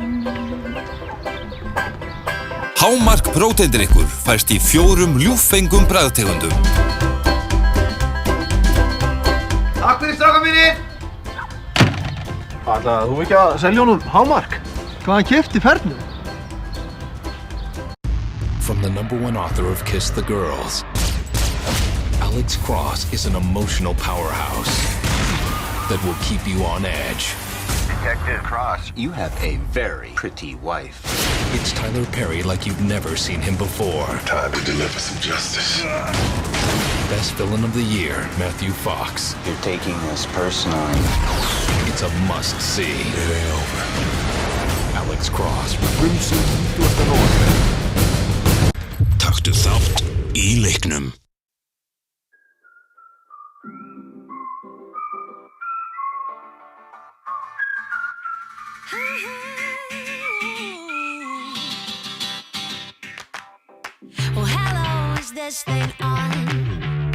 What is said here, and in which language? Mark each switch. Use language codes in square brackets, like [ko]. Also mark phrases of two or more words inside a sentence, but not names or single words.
[is] Hámark próteindrykkur fæst í 4 ljúffengum bragðtegundum. Takk fyrir strákar mínir! Ætlaði þú ekki að selja honum Hámark? Hvað hann keypti fernu? [en] and the #1 author of Kiss the Girls. Alex Cross is an emotional powerhouse that will keep you on edge. Detective Cross, you have a very pretty wife. It's Tyler Perry like you've never seen him before. Time to deliver some justice. Best villain of the year, Matthew Fox. You're taking this personally. It's a must-see. It ain't over. Alex Cross, Crimson 20. [is] nóvember. Taktu þátt í leiknum. [en] Well, hello, is this thing on?